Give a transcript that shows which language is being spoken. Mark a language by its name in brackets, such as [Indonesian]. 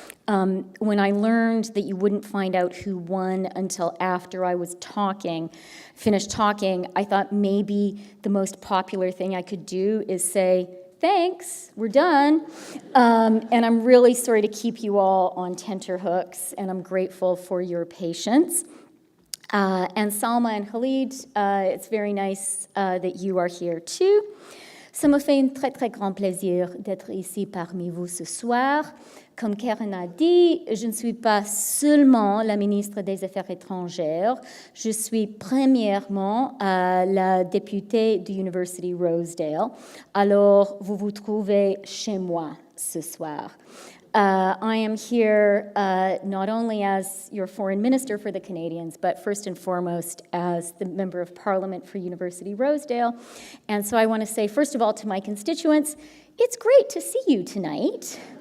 [English] When I learned that you wouldn't find out who won until after I was finished talking, I thought maybe the most popular thing I could do is say, thanks, we're done. And I'm really sorry to keep you all on tenterhooks, and I'm grateful for your patience. And Salma and Khalid, it's very nice that you are here too. [French] Ça me fait un très, très grand plaisir d'être ici parmi vous ce soir. Comme Karen a dit, je ne suis pas seulement la ministre des Affaires étrangères, je suis premièrement la députée de l'Université Rosedale. Alors, vous vous trouvez chez moi ce soir. [English] I am here not only as your foreign minister for the Canadians, but first and foremost as the Member of Parliament for University Rosedale. And so I want to say, first of all, to my constituents, it's great to see you tonight.